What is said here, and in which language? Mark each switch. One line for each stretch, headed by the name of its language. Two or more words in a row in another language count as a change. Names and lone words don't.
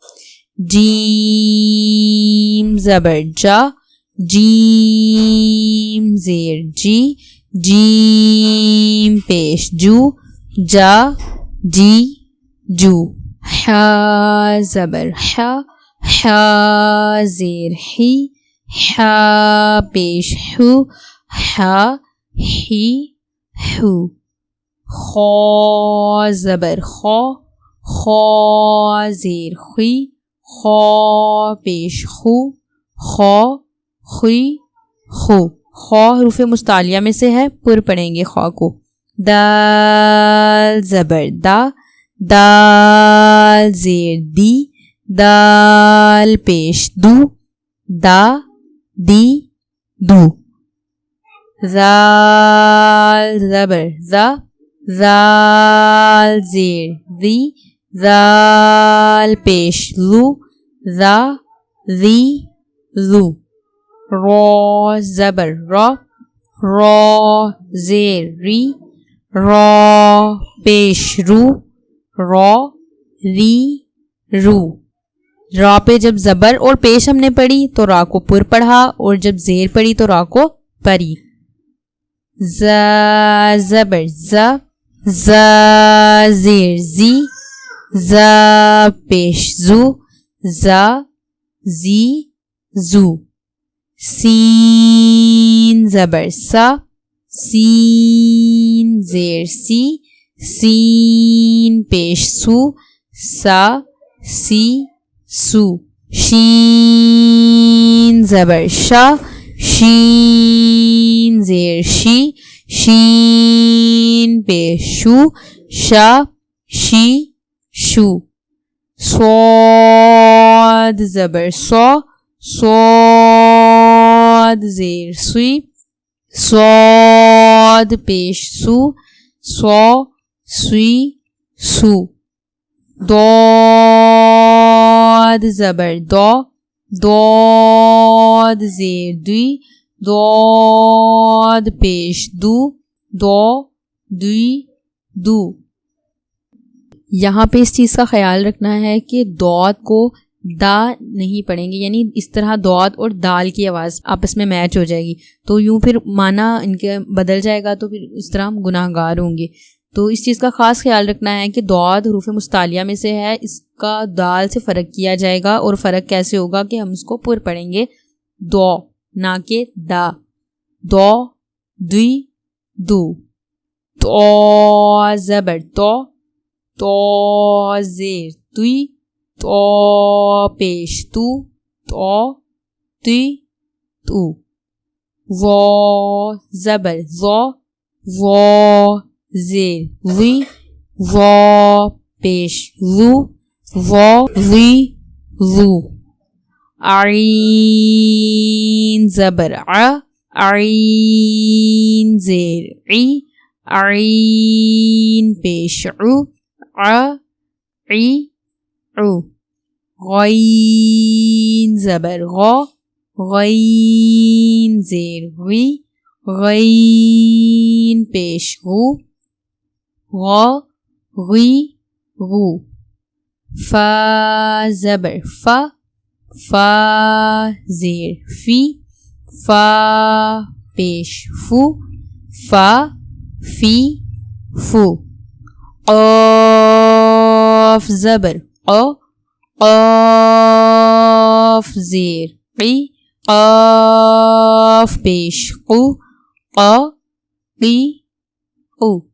Urdu: جیم زبر جا، جیم زیر جی جیم پیش جو جا جی جو حا زبر حا حا زیر حی حا پیش حو حا حی حو خا زبر خا خا زیر خی خا پیش خو خا خی خو خا حروف مستعلیہ میں سے ہے، پر پڑھیں گے خا کو. دال زبر دا دال زیر دی دال پیش دو دا دی دو. زال زبر زا زال زیر دی زال پیش لو زا زی زو. را زبر را را زیر ری را پیش رو را ری رو. را پہ جب زبر اور پیش ہم نے پڑھی تو را کو پر پڑھا، اور جب زیر پڑھی تو را کو پری. زا زبر زا زا زیر زی زا پیش زو زا زی زو. سین زبر سا سین زیر سی سین پیش سو سا سی سو. شین زبر شا شین زیر شی شین پیش شو شا شی شو. صاد زبر سو صاد زیر سوی صاد پیش سو سو سوی سو. داد زبر دو داد زیر دوی داد پیش دو دو دوی دو. یہاں پہ اس چیز کا خیال رکھنا ہے کہ داد کو دا نہیں پڑھیں گے، یعنی اس طرح داد اور دال کی آواز آپس میں میچ ہو جائے گی تو یوں پھر معنی ان کے بدل جائے گا، تو پھر اس طرح ہم گناہ گار ہوں گے. تو اس چیز کا خاص خیال رکھنا ہے کہ داد حروف مستعلیہ میں سے ہے، اس کا دال سے فرق کیا جائے گا. اور فرق کیسے ہوگا کہ ہم اس کو پر پڑھیں گے دو نہ کہ دا. دو دوی دو. تو زبر تو تو زیر توی تو پیش تو تو تی تو. وا زبر وا وا زیر وی وا پیش وو وا وی وو. عین زبر ع عین زیر عی عین پیش عو ع عی عو. غین زبر غا غین زیر غی غین پیش غو غا غی غو. فا زبر فا فا زیر فی فا پیش فو فا فی فو. قاف زبر قا قاف زیر قی قاف پیش قو قا قی قو.